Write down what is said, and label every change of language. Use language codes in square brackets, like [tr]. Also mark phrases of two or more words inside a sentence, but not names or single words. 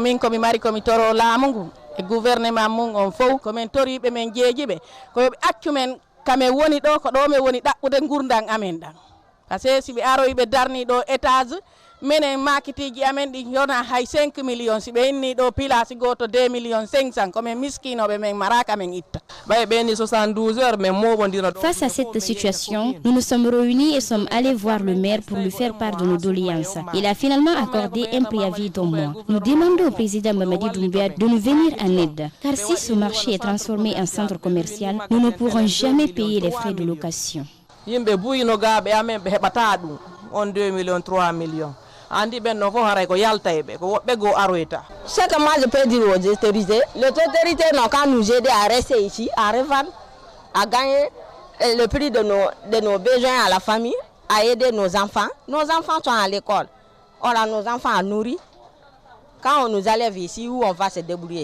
[ff] menen makitiji amen ɗi yona hay 5 millions si ɓe inni ɗo pilasi goto 2 millions 500 komin miskinoɓe men maraka men itta ɓay ɓeni 72 heures men moɓodira. [fr] Face à cette situation, nous nous sommes réunis et sommes allés voir le maire pour lui faire part de nos doléances. Il a finalement accordé un préavis d'un mois. Nous demandons au président Mamadi Doumbouya de nous venir en aide, car si ce marché est transformé en centre commercial, nous ne pourrons jamais payer les frais de location. [ff] Yimɓe buyinogaɓe amen ɓe heɓata ɗum on 2 millions 3 millions. Andi ben no fo haray ko yaltaybe ko wobbe go aroita. [fr] Ce que moi je peux dire aux autorités, les autorités n'ont qu'à nous aider à rester ici, à revendre, à gagner le prix de nos besoins à la famille, à aider nos enfants. Nos enfants sont à l'école. On a nos enfants à nourrir. Quand on nous enlève ici, où on va se débrouiller?